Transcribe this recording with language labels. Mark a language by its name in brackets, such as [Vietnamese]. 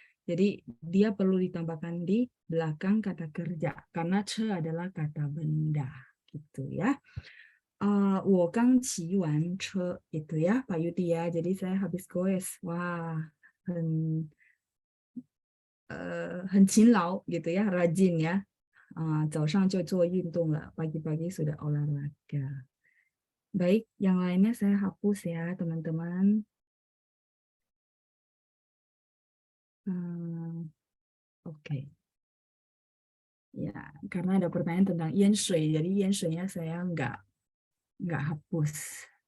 [Indonesian] Jadi dia perlu ditambahkan di belakang kata kerja karena ce adalah kata benda gitu ya. [Chinese] 我刚骑完车 [Indonesian] itu ya [Chinese] Pak Yudi ya. [Indonesian] Jadi saya habis goes. Wah, [Chinese] 很勤劳 [Indonesian] gitu ya, rajin ya. [Chinese] 早上就做运动了, [Indonesian] pagi-pagi sudah olahraga. Baik, yang lainnya saya hapus ya teman-teman. Oke. Ya, karena ada pertanyaan tentang yen shui, jadi yen shui-nya saya nggak hapus.